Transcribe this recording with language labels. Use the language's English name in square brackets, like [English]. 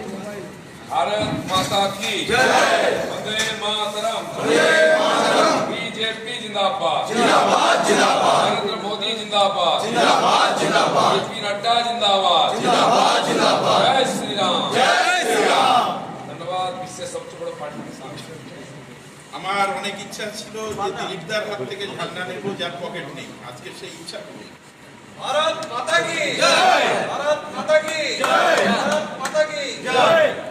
[Hindi] भारत माता की जय, वंदे मातरम, बीजेपी जिंदाबाद, नरेंद्र मोदी जिंदाबाद, जेपी नड्डा जिंदाबाद, जय श्री राम। धन्यवाद। इससे सबसे बड़ा पार्टी के साथ [Bangla] আমার অনেক ইচ্ছা ছিল যে দিলীপদার হাত থেকে ঝান্ডা নেব, যার পকেট নেই। আজকে সেই ইচ্ছা করি। [Hindi] भारत माता की जय, भारत माता की जय, भारत माता की जय।